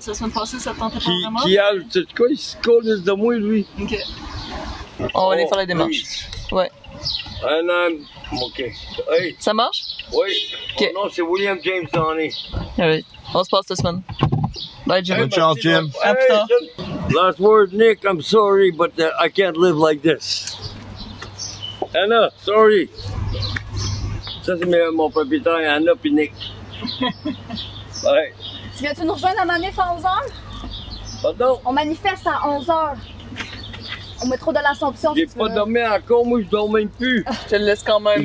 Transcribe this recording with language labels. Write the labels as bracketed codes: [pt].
[fr] La semaine passée, ça te tentait pas vraiment? Qui a, tu sais quoi, il se colle de moi, lui. OK. On va aller faire les démarches. Ouais. OK. Hey, Ça marche? oui. OK. Mon nom, c'est William James Donny. [en] Alright. [fr] On se passe cette semaine. [en] Bye, Jim. [fr] Bonne chance, Jim. À plus tard. [en] Last word, Nick, I'm sorry, but I can't live like this. Anna, sorry. [fr] Ça, c'est mon propriétaire, Anna puis Nick. Ouais. Tu viens-tu nous rejoindre à manif à 11h? Pardon? On manifeste à 11h. Au métro de l'Assomption. J'ai si tu pas veux. dormi encore, moi, je dors même plus. Je te le laisse quand même.